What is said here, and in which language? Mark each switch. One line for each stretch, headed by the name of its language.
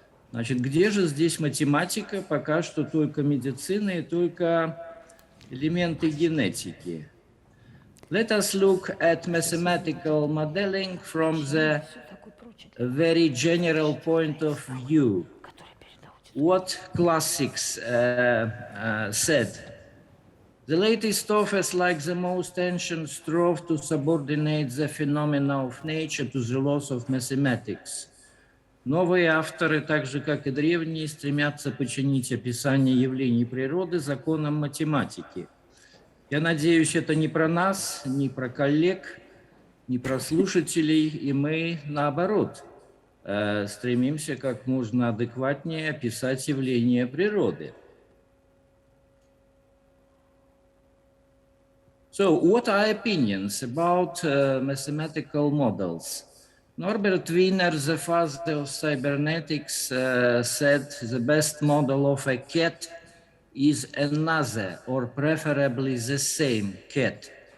Russian: Значит, где же здесь математика? Пока что только медицина и только элементы генетики.
English: Let us look at mathematical modeling from the very general point of view. What classics said. The latest authors, like the most ancient, strove to subordinate the phenomena of nature to the laws of mathematics.
Russian: Новые авторы, так же как и древние, стремятся подчинить описание явлений природы законам математики. Я надеюсь, это не про нас, не про коллег, не про слушателей, и мы, наоборот, стремимся как можно адекватнее описать явления природы.
English: So, what are opinions about mathematical models? Norbert Wiener, the father of cybernetics, said the best model of a cat is another, or preferably the same cat.